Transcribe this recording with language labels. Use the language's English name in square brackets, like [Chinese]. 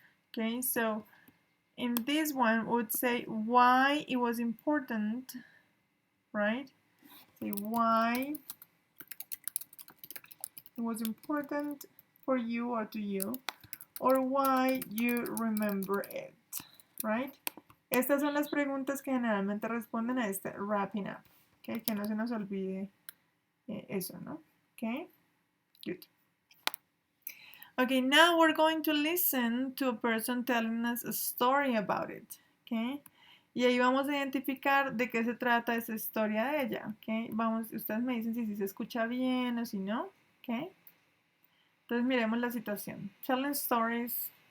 [English] Okay, so in this one, we would say why it was important, right? Say why it was important for you or to you, or why you remember it, right? [Spanish] Estas son las preguntas que generalmente responden a este wrapping up, okay? Que no se nos olvide eso, ¿no? [English] Okay, good. Okay, now we're going to listen to a person telling us a story about it. Okay. [Spanish] Y ahí vamos a identificar de qué se trata esa historia de ella. Okay. Vamos, ustedes me dicen si se escucha bien o si no. Okay. Entonces miremos la situación. [English] Telling stories.